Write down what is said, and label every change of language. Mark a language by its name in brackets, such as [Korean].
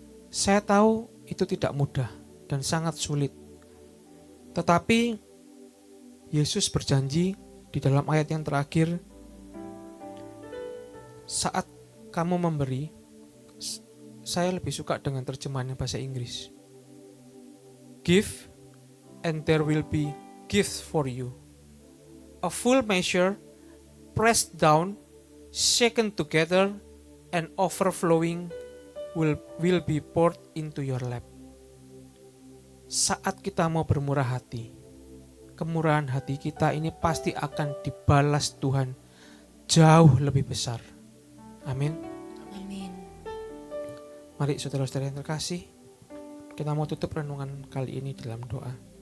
[Indonesian] Saya tahu itu tidak mudah dan sangat sulit. Tetapi Yesus berjanji di dalam ayat yang terakhir, saat kamu memberi, saya lebih suka dengan terjemahan bahasa Inggris. [English] Give and there will be gifts for you. A full measure, pressed down, shaken together, and overflowing will be poured into your lap. [Indonesian] Saat kita mau bermurah hati, kemurahan hati kita ini pasti akan dibalas Tuhan jauh lebih besar. Amin. Amin. Mari saudara-saudara yang terkasih, kita mau tutup renungan kali ini dalam doa.